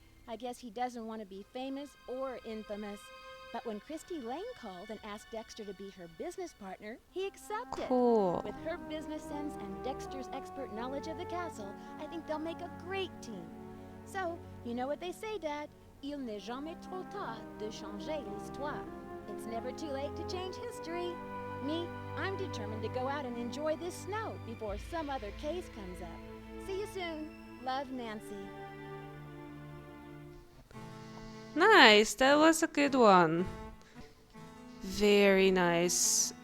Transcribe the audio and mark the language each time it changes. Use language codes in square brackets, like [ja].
[en] I guess he doesn't want to be famous or infamous. But when Christy Lane called and asked Dexter to be her business partner, he accepted. Cool. With her business sense and Dexter's expert knowledge of the castle, I think they'll make a great team. So, you know what they say, Dad? [fr] Il n'est jamais trop tard de changer l'histoire. [en] It's never too late to change history. Me, I'm determined to go out and enjoy this snow before some other case comes up. See you soon. Love, Nancy. Nice, that was a good one. Very nice.